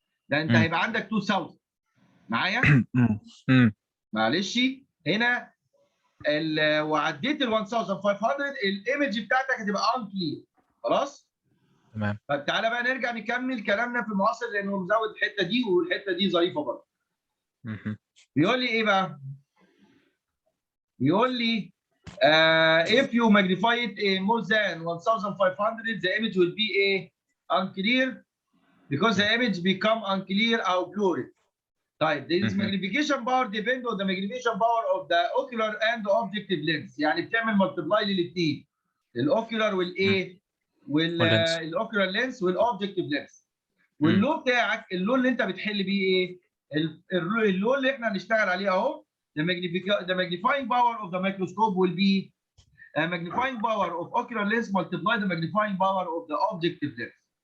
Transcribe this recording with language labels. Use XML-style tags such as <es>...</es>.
<ar>ده انت هيبقى عندك 2000 معايا. معلش هنا وعديت ال 1500 الايمج بتاعتك هتبقى انكلير. خلاص تمام. طب تعالى بقى نرجع نكمل كلامنا في المعاصر لانه مزود الحته دي والحته دي ظريفه برضه. بيقول لي ايه بقى؟ بيقول لي</ar> <en>if you magnify it more than 1500 the image will be unclear because the image become unclear or blurred.</en> <ar>طيب</ar> <en>this magnification power depend on the magnification power of the ocular and the objective lens.</en> <ar>يعني بتعمل مالتبلاي للاثنين الاوكيولار والايه والاوكيولار لينس والاوبجكتيف لينس. واللون بتاعك اللون اللي انت بتحل بيه ايه؟ اللون اللي احنا هنشتغل عليه اهو.</ar> <en>The magnifying power of the microscope will be magnifying power of ocular lens multiply the magnifying power of the objective lens.</en>